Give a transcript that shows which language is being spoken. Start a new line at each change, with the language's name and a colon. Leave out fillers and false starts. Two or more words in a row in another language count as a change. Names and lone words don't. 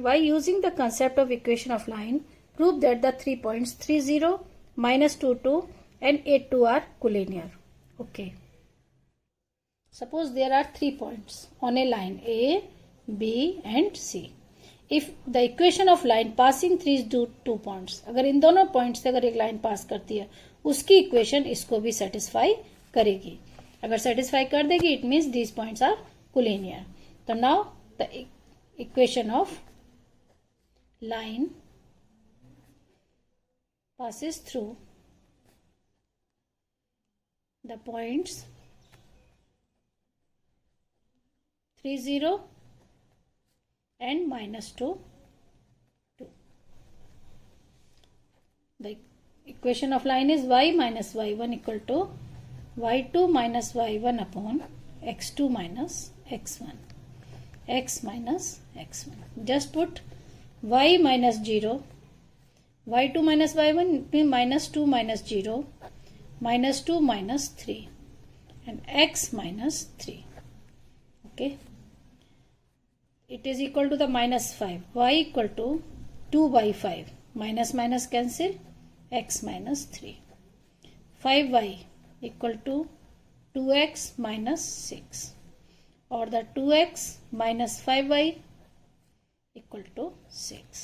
English: By using the concept of equation of line, prove that the 3 points 3 0, minus 2 2 and 8 2 are collinear. Okay. Suppose there are 3 points on a line A, B and C. If the equation of line passing these 2 points,
Hindi: अगर इन दोनों पॉइंट्स से अगर एक लाइन पास करती है उसकी इक्वेशन इसको भी सेटिस्फाई करेगी. अगर सेटिस्फाई कर देगी
English: it means these points are collinear. तो now the equation of line passes through the points 3, 0 and -2, 2. The equation of line is y minus y1 equal to y2 minus y1 upon x2 minus x1, x minus x1. Just put y minus 0, y2 minus y1 means -2 minus 0, -2 minus 3 and x minus 3. Okay, it is equal to the -5, y equal to 2 by 5, minus minus cancel, x minus 3, 5y equal to 2x minus 6, or the 2x minus 5y equal to 6.